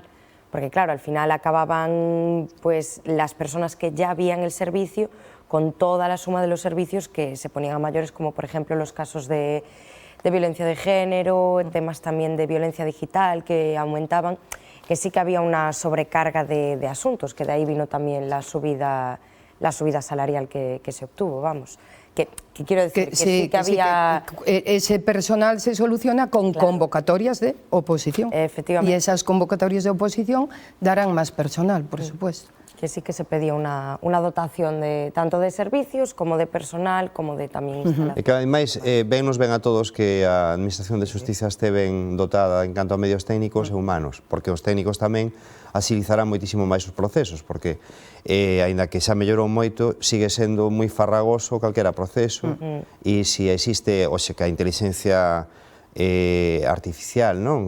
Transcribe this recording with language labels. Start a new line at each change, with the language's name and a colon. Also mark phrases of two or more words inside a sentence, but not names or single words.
Spanish: Porque claro, al final acababan pues las personas que ya habían el servicio con toda la suma de los servicios que se ponían a mayores, como por ejemplo los casos de violencia de género, temas también de violencia digital que aumentaban, que sí que había una sobrecarga de asuntos, que de ahí vino también la subida salarial que se obtuvo, vamos. Que quiero decir que sí que había... ese personal se soluciona con convocatorias de oposición. Efectivamente. Y esas convocatorias de oposición darán más personal, por supuesto. Que sí que se pedía una dotación tanto de servicios como de personal, como de tamén instalación.
Galician: E que ademais nos ven a todos que a Administración de Xustiza este ben dotada en canto a medios técnicos e humanos, porque os técnicos tamén agilizarán moitísimo máis os procesos, porque aínda que xa mellorou moito, sigue sendo moi farragoso calquera proceso, e se existe, oxe, que a inteligencia artificial, non?